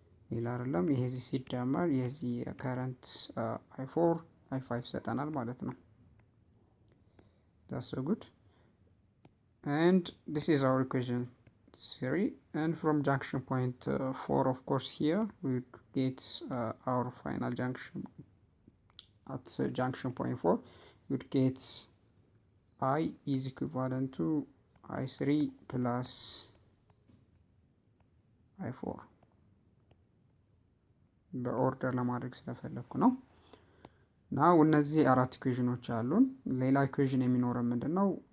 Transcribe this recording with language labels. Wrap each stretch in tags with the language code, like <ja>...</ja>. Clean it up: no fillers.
<am>ሌላ አይደለም፣ ይሄ እዚህ ሲደመር የዚህ current I4 I5 ሰጠናል ማለት ነው።</am> <en>That's so good. And this is our equation 3. And from junction point 4, of course, here we get our final junction at junction point 4. We would get I is equivalent to I3 plus I4.</en> <am>በኦርደር ለማድረግ ስለፈለኩ ነው። ናው እነዚህ አራት ኢኩዌሽኖች አሉን። ሌላ ኢኩዌሽን የሚኖረው ምንድነው?</am>